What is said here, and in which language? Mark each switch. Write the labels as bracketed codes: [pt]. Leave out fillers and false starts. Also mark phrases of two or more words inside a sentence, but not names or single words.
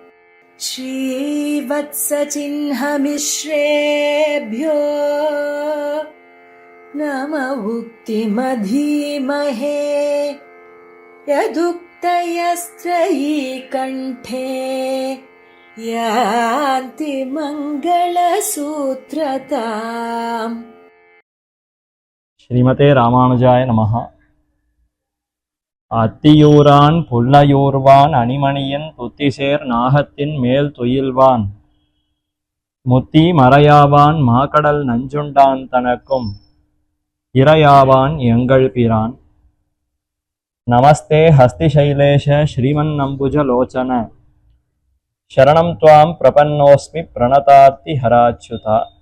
[sa] श्रीवत्सचिह्नमिश्रेभ्यो नम उक्तिमधीमहे यदुक्तयस्त्रयी कण्ठे यान्ति मङ्गलसूत्रताम्। श्रीमते रामानुजाय नमः। [ta] அத்தியூரான் புல்லையூர்வான் அணிமணியின் துத்திசேர் நாகத்தின் மேல் துயில்வான் முத்தி மறையாவான் மாக்கடல் நஞ்சுண்டான் தனக்கும் இறையாவான் எங்கள் பிரான். [sa] नमस्ते हस्तिशैलेश श्रीमन्नम्बुज लोचन शरणं त्वां प्रपन्नोऽस्मि प्रणतार्ति हराच्युत.